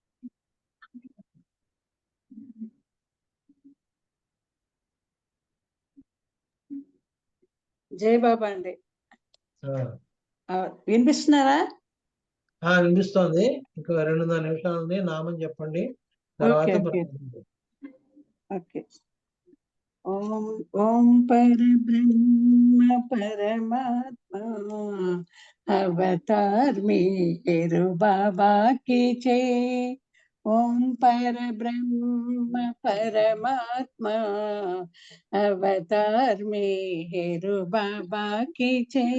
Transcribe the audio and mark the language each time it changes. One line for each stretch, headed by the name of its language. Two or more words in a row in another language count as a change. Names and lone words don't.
Telugu: జై బాబా అండి. ఆ, వినిపిస్తున్నారా? వినిపిస్తోంది. ఇంకా 2.5 నిమిషాలు ఉంది, నామం చెప్పండి, తర్వాత ఓకే ప్రార్థన చేయండి.
Hindi: ఓకే. ఓం ఓం परब्रह्म परमात्मा अवतार मेहरु बाबा की जय। ओम परब्रह्म परमात्मा अवतार मेहरु बाबा की जय।